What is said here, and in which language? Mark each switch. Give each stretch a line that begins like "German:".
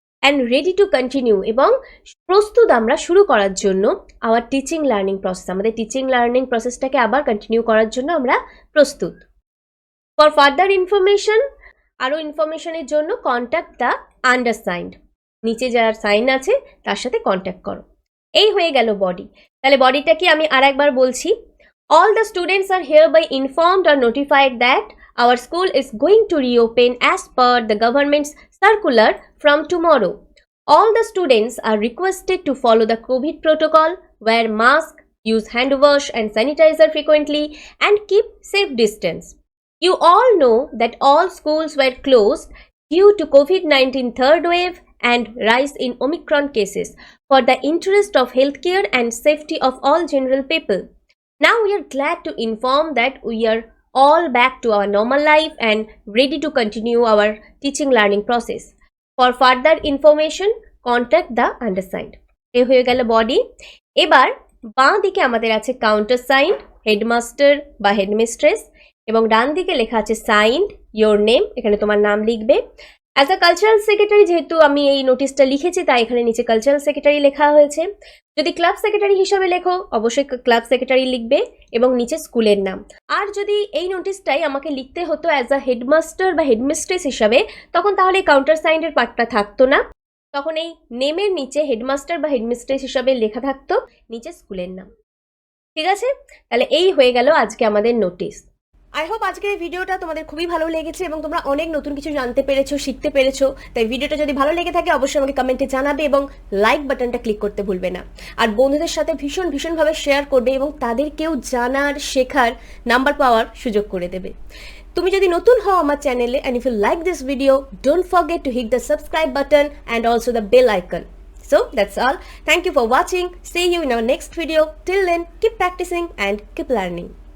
English: and ready to continue,
Bangla: এবং প্রস্তুত আমরা শুরু করার জন্য,
English: our teaching learning process,
Bangla: আমাদের টিচিং লার্নিং প্রসেসটাকে আবার কন্টিনিউ করার জন্য আমরা প্রস্তুত।
English: for further information,
Bangla: আরও ইনফরমেশনের জন্য
English: contact the undersigned,
Bangla: নিচে যার সাইন আছে তার সাথে কন্ট্যাক্ট করো। এই হয়ে গেল বডি। তাহলে বডিটা কি আমি আর একবার বলছি।
English: All the students are hereby informed or notified that our school is going to reopen as per the government's circular from tomorrow. All the students are requested to follow the COVID protocol, wear mask, use hand wash and sanitizer frequently, and keep safe distance. You all know that all schools were closed due to COVID-19 third wave and rise in Omicron cases for the interest of healthcare and safety of all general people. Now we are glad to inform that we are all back to our normal life and ready to continue our teaching learning process. For further information, contact the undersigned.
Bangla: এই হয়ে গেল body. এবার বাঁ দিকে আমাদের আছে counter signed headmaster বা headmistress, এবং ডান দিকে লেখা আছে সাইন্ড ইয়োর নেম, এখানে তোমার নাম লিখবে।
English: as a cultural secretary,
Bangla: যেহেতু আমি এই নোটিশটা লিখেছি তাই এখানে নিচে কালচারাল সেক্রেটারি লেখা হয়েছে। যদি ক্লাব সেক্রেটারি হিসাবে লেখো অবশ্যই ক্লাব সেক্রেটারি লিখবে এবং নিচে স্কুলের নাম। আর যদি এই নোটিশটাই আমাকে লিখতে হতো অ্যাজ আ হেডমাস্টার বা হেডমিস্ট্রেস হিসাবে, তখন তাহলে কাউন্টার সাইন্ডের পার্টটা থাকতো না, তখন এই নেমের নিচে হেডমাস্টার বা হেডমিস্ট্রেস হিসাবে লেখা থাকতো নিচে স্কুলের নাম। ঠিক আছে, তাহলে এই হয়ে গেল আজকে আমাদের নোটিশ। আই হোপ আজকের এই ভিডিওটা তোমাদের খুবই ভালো লেগেছে এবং তোমরা অনেক নতুন কিছু জানতে পেরেছো, শিখতে পেরেছো। তাই ভিডিওটা যদি ভালো লেগে থাকে অবশ্যই আমাকে কমেন্টে জানাবে এবং লাইক বাটনটা ক্লিক করতে ভুলবে না। আর বন্ধুদের সাথে ভীষণভাবে শেয়ার করবে এবং তাদেরকেও জানার, শেখার, নাম্বার পাওয়ার সুযোগ করে দেবে। তুমি যদি নতুন হও আমার চ্যানেলে,
English: and if you like this video, don't forget to hit the subscribe button and also the bell icon. So that's all. Thank you for watching. See you in our next video. Till then, keep practicing and keep learning.